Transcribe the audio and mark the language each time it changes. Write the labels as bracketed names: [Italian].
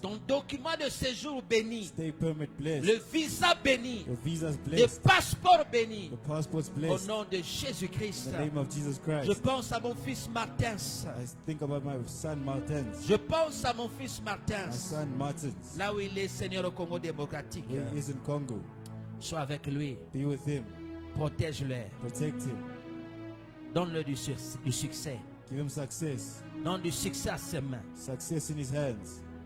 [French] Ton document de séjour béni. [English] Stay permit blessed. [French] Le visa béni. [English] Your visas [French] Le [English] blessed. [French] passeport béni. [English] The passports [French] Au [English] blessed. [French] nom de [English] In [French] Jésus-Christ. [English] the name of Jesus [French] Je [English] Christ. [French] pense à mon fils Martins. [English] I think about my son Martins. [French] Je pense à mon fils Martins. [English] My son Martins. [French] Là où il est, Seigneur, au Congo démocratique. [English] Where he is in Congo. [French] Sois avec lui. [English] Be with him. [French] Protège-le. [English] Protect him. [French] Donne-le du succès. [English] Give him success. [French] Donne du succès à ses mains. [English] Success in his hands.